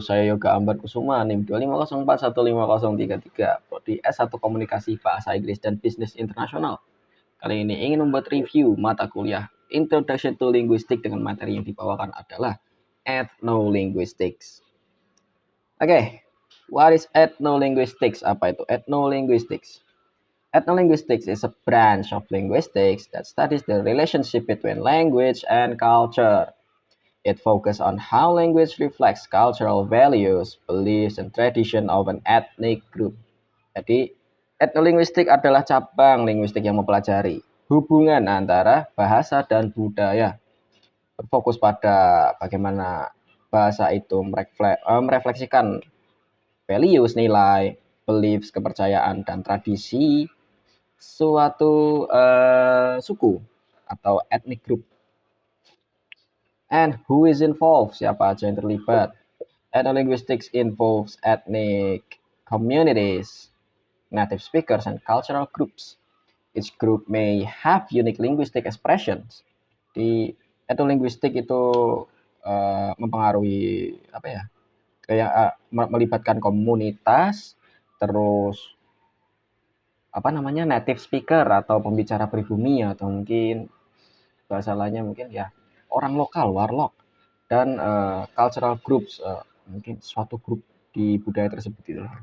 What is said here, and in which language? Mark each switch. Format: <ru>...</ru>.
<id>Saya Yoga Ambar Kusuma, NIM 250415033, Prodi S1 Komunikasi Bahasa Inggris dan Bisnis Internasional. Kali ini ingin membuat review mata kuliah Introduction to Linguistics dengan materi yang dibawakan adalah Ethnolinguistics.</id> <en>Oke, what is ethnolinguistics?</en> <id>Apa itu ethnolinguistics?</id> <en>Ethnolinguistics is a branch of linguistics that studies the relationship between language and culture. It focuses on how language reflects cultural values, beliefs, and tradition of an ethnic group.</en> <id>Jadi, etnolinguistik adalah cabang linguistik yang mempelajari hubungan antara bahasa dan budaya. Berfokus pada bagaimana bahasa itu merefleksikan values, nilai, beliefs, kepercayaan, dan tradisi suatu suku atau ethnic group.</id> <en>And who is involved?</en> <id>Siapa aja yang terlibat?</id> <en>Ethnolinguistics involves ethnic communities, native speakers, and cultural groups. Each group may have unique linguistic expressions.</en> <id>Di ethnolinguistik itu mempengaruhi apa ya? Kayak melibatkan komunitas, terus apa namanya native speaker atau pembicara pribumi atau mungkin bahasa lainnya mungkin ya orang lokal warlock dan cultural groups mungkin suatu grup di budaya tersebut itu.</id>